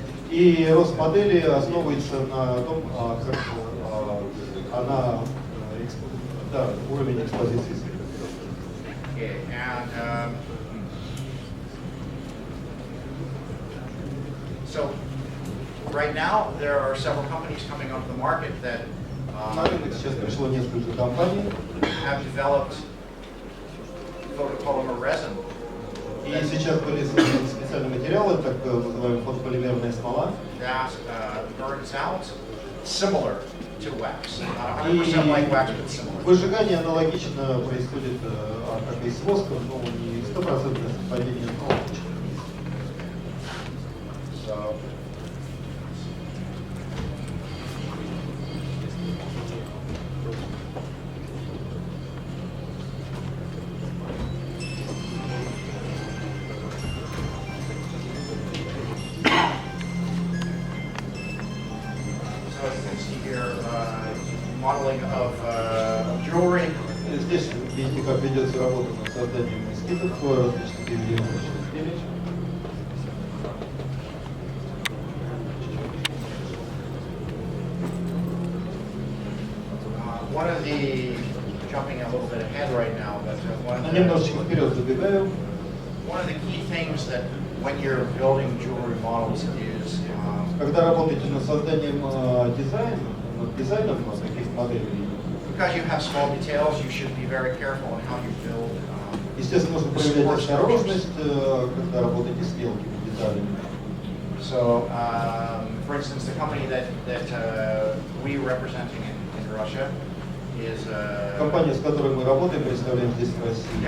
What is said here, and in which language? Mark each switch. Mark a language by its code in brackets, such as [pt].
[ru] И рост модели основывается на том, как она, да, уровень экспозиции света. [en] Okay, and so right now there are several companies coming onto the market that [ru] На рынок сейчас пришло несколько компаний. [en] have developed photopolymer resin. [ru] И сейчас были созданы специальные материалы, так называемая фотополимерная смола. [en] That burns out similar to wax. Not 100% like wax, but similar. [ru] Выжигание аналогично происходит как и с воском, но не 100% совпадение, но очень близко. [en] So, as you can see here, modeling of jewelry. [ru] Здесь видите, как ведется работа над созданием эскизов различных ювелирных изделий. [en] One of the, jumping a little bit ahead right now, but [ru] Немножечко вперед забегаю. [en] one of the key things that when you're building jewelry models is [ru] Когда работаете над созданием дизайна, над дизайном таких моделей, [en] because you have small details, you should be very careful in how you build. [ru] естественно, нужно проявлять осторожность, когда работаете с мелкими деталями. [en] So, for instance, the company that we're representing in Russia is [ru] Компания, с которой мы работаем, представляем здесь в России.